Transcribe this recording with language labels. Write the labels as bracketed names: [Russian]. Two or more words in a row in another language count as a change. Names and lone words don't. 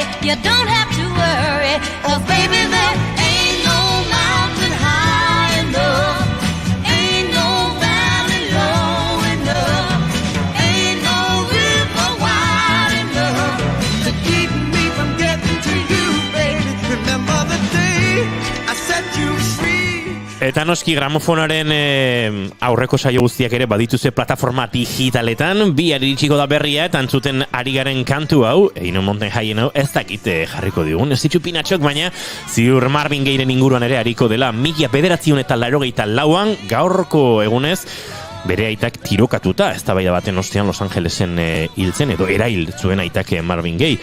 [English] You don't have to worry, 'cause baby, there ain't no mountain high enough. Ain't no valley low enough. Ain't no river wide enough to keep me from getting to you, baby. Remember the day I set you free. [Basque] Eta noski gramofonaren aurreko saio guztiak ere badituze plataforma digitaletan, bi iritsiko da berria eta entzuten ari garen kantu hau, Eino Mountain High hau ez dakit jarriko digun, ez ditu pinatxok, baina ziur Marvin Gayen inguruan ere hariko dela 1984an gaurko egunez, bere aitak tirokatuta, eztabaida baten ostean Los Angelesen hiltzen, edo erail zuen aitak Marvin Gaye.